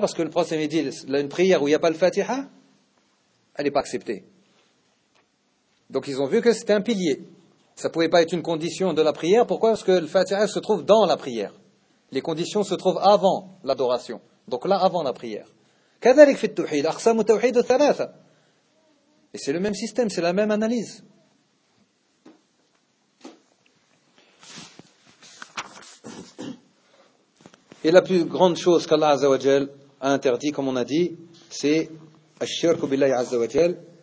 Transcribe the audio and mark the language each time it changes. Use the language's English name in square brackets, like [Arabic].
[French] Parce que le prophète avait dit, une prière où il n'y a pas le Fatiha, elle n'est pas acceptée. Donc ils ont vu que c'était un pilier. Ça ne pouvait pas être une condition de la prière. Pourquoi? Parce que le Fatiha se trouve dans la prière. Les conditions se trouvent avant l'adoration. Donc là, avant la prière. [Arabic] كذلك في التوحيد أقسام التوحيد ثلاثة. [French] Et c'est le même système, c'est la même analyse. Et la plus grande chose qu'Allah Azza wa Jal a interdit, comme on a dit, c'est [Arabic] الشرك بالله عز وجل.